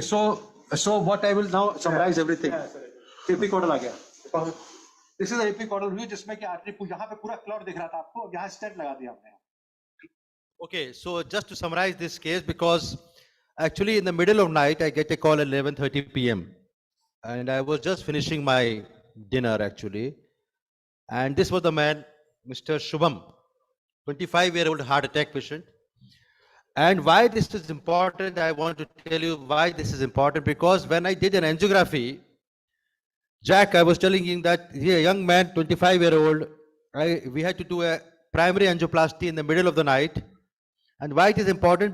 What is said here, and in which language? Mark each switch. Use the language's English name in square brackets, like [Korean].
[English] So what I will now summarize everything. [Hindi] Epicaudal आ गया. [English] This is the epicaudal view [Hindi] जिसमें कि artery यहाँ पे पूरा क्लॉट दिख रहा था आपको. अब यहाँ स्टेंट लगा दिया हमने. [English] Okay, so just to summarize this case, because actually in the middle of night, I get a call at 11:30 p.m. and I was just finishing my dinner actually. And this was the man, Mr. Shubham, 25-year-old heart attack patient. And why this is important, I want to tell you why this is important, because when I did an angiography, Jack, I was telling him that he a young man, 25-year-old, we had to do a primary angioplasty in the middle of the night. And why it is important?